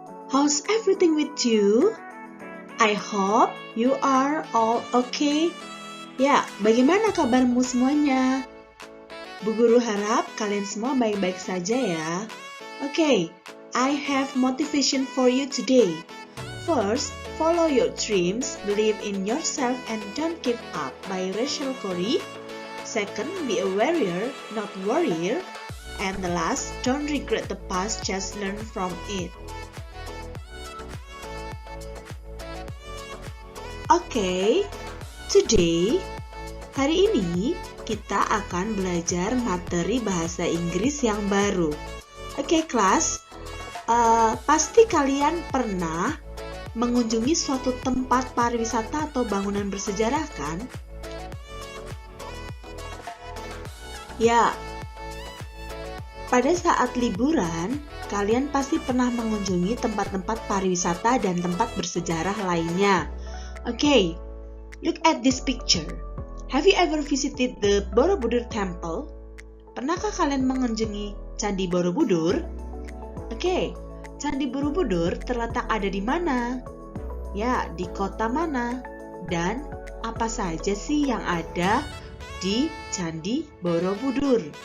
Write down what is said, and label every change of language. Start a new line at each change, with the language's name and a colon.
English: How's everything with you? I hope you are all okay.
Indonesian: Ya, bagaimana kabarmu semuanya? Bu Guru harap kalian semua baik-baik saja ya.
English: Okay, I have motivation for you today. First, follow your dreams, believe in yourself, and don't give up by Rachel Corrie. Second, be a warrior, not warrior. And the last, don't regret the past, just learn from it.
Indonesian: Okay, today, hari ini kita akan belajar materi bahasa Inggris yang baru. Okay, kelas, pasti kalian pernah mengunjungi suatu tempat pariwisata atau bangunan bersejarah kan? Ya, pada saat liburan, kalian pasti pernah mengunjungi tempat-tempat pariwisata dan tempat bersejarah lainnya.
English: Okay, look at this picture. Have you ever visited the Borobudur Temple?
Indonesian: Pernahkah kalian mengunjungi Candi Borobudur? Okay, Candi Borobudur terletak ada di mana? Ya, di kota mana? Dan apa saja sih yang ada di Candi Borobudur?